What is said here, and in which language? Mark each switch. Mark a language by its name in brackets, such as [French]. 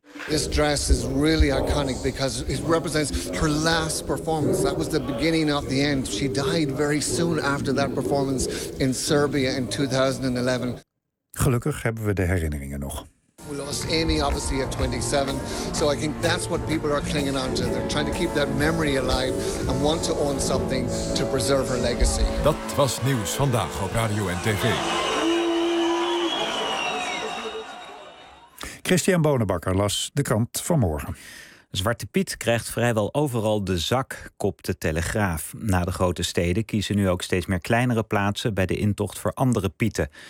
[English] This dress is really iconic because it represents her last performance. That was the beginning of the end. She died very soon after that performance in Serbia in 2011. [Dutch] Gelukkig hebben we de herinneringen nog. [English] We lost Amy obviously at 27, so I think that's what people are clinging on to. They're trying to keep that memory alive and want to own something to preserve her legacy. [Dutch] Dat was nieuws vandaag op Radio en TV. Christian Bonenbakker las de krant vanmorgen. Zwarte Piet krijgt vrijwel overal de zak, kopt de Telegraaf. Na de grote steden kiezen nu ook steeds meer kleinere plaatsen bij de intocht voor andere pieten.